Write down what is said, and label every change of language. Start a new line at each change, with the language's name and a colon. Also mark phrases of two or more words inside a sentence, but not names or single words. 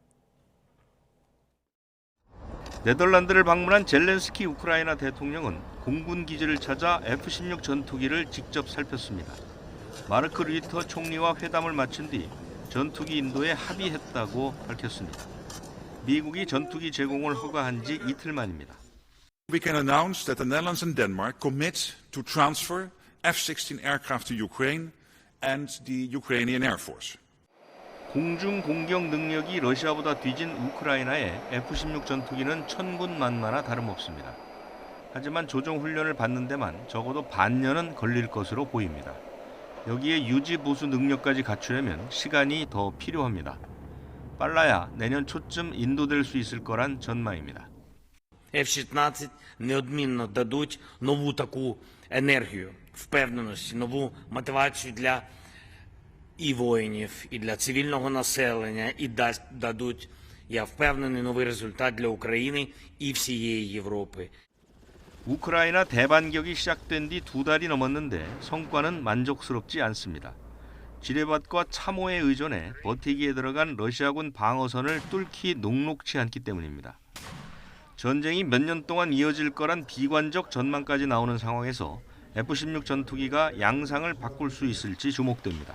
Korean: 네덜란드를 방문한 젤렌스키 우크라이나 대통령은 공군 기지를 찾아 F-16 전투기를 직접 살폈습니다. 마르크 류터 총리와 회담을 마친 뒤 전투기 인도에 합의했다고 밝혔습니다. 미국이 전투기 제공을 허가한 지 이틀 만입니다.
English: We can announce that the Netherlands and Denmark commit to transfer F-16 aircraft to Ukraine and the Ukrainian Air Force.
Korean: 공중 공격 능력이 러시아보다 뒤진 우크라이나에 F-16 전투기는 천군만마나 다름없습니다. 하지만 조정 훈련을 받는 데만 적어도 반년은 걸릴 것으로 보입니다. 여기에 유지 보수 능력까지 갖추려면 시간이 더 필요합니다. 빨라야 내년 초쯤 인도될 수 있을 거란 전망입니다.
Ukrainian: F-16 неодмінно дадуть нову таку енергію, впевненості, нову мотивацію для і воїнів, і для цивільного населення, і дадуть, я впевнений, новий результат для України і всієї Європи.
Korean: 우크라이나 대반격이 시작된 뒤 2달이 넘었는데 성과는 만족스럽지 않습니다. 지뢰밭과 참호에 의존해 버티기에 들어간 러시아군 방어선을 뚫기 녹록치 않기 때문입니다. 전쟁이 몇 년 동안 이어질 거란 비관적 전망까지 나오는 상황에서 F-16 전투기가 양상을 바꿀 수 있을지 주목됩니다.